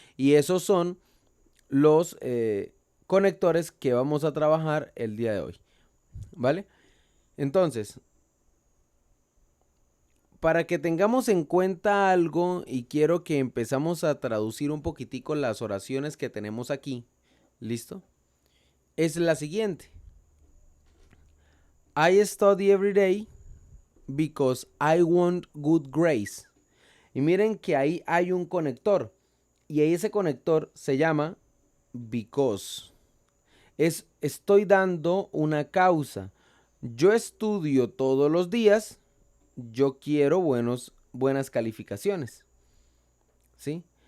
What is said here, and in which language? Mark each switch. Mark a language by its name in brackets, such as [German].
[Spanish] Y esos son los conectores que vamos a trabajar el día de hoy. ¿Vale? Entonces, para que tengamos en cuenta algo y quiero que empezamos a traducir un poquitico las oraciones que tenemos aquí. ¿Listo? Es la siguiente. [English] I study every day because I want good grades. [Spanish] Y miren que ahí hay un conector. Y ahí ese conector se llama because. Estoy dando una causa. Yo estudio todos los días. Yo quiero buenas calificaciones. ¿Sí?